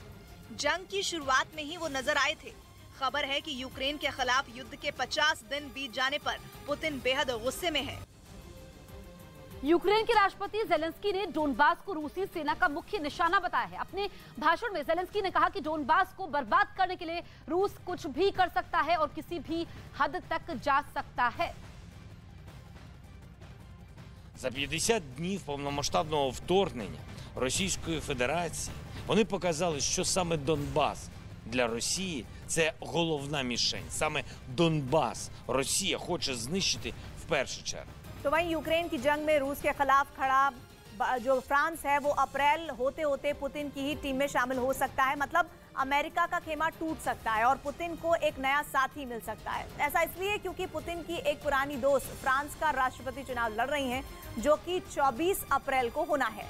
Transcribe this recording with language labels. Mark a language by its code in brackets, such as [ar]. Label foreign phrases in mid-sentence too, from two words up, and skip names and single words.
[hi] जंग की शुरुआत में ही वो नजर आए थे। खबर है कि यूक्रेन के खिलाफ युद्ध के 50 दिन बीत जाने पर पुतिन बेहद गुस्से में है। यूक्रेन के राष्ट्रपति ज़ेलेंस्की ने डोनबास को रूसी सेना का मुख्य निशाना बताया है। अपने भाषण में ज़ेलेंस्की ने कहा कि डोनबास को बर्बाद करने के लिए रूस कुछ भी कर सकता है और किसी भी हद तक जा सकता है। [uk] За 50 днів повномасштабного вторгнення Російської Федерації вони показали, що саме Донбас для Росії – це головна мішень. Саме Донбас Росія хоче знищити в першу чергу. [hi] तो वहीं यूक्रेन की जंग में रूस के खिलाफ खड़ा जो फ्रांस है वो अप्रैल होते होते पुतिन की ही टीम में शामिल हो सकता है। मतलब अमेरिका का खेमा टूट सकता है और पुतिन को एक नया साथी मिल सकता है। ऐसा इसलिए क्योंकि पुतिन की एक पुरानी दोस्त फ्रांस का राष्ट्रपति चुनाव लड़ रही हैं, जो कि 24 अप्रैल को होना है।